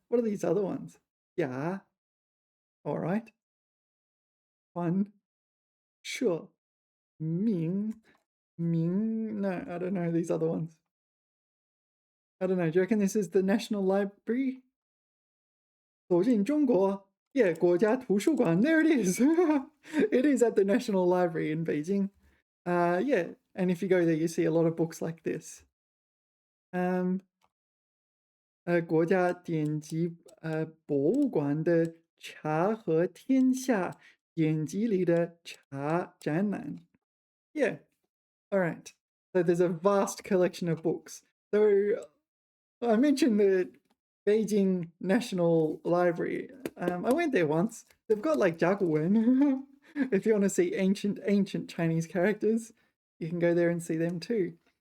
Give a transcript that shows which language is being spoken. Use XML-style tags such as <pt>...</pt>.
<en>What are these other ones? Yeah. All right. 传社明 no, I don't know these other ones. I don't know. Do you reckon this is the National Library?</en> <zh>走进中国, yeah, 国家图书馆.</zh> <en>There it is. It is at the National Library in Beijing. Yeah, and if you go there, you see a lot of books like this.</en> <zh>国家典籍博物馆的茶和天下典籍里的茶展览.</zh> <en>Yeah, all right. So there's a vast collection of books. So I mentioned the Beijing National Library. I went there once. They've got like Jiaguwen. If you want to see ancient Chinese characters, you can go there and see them too.</en>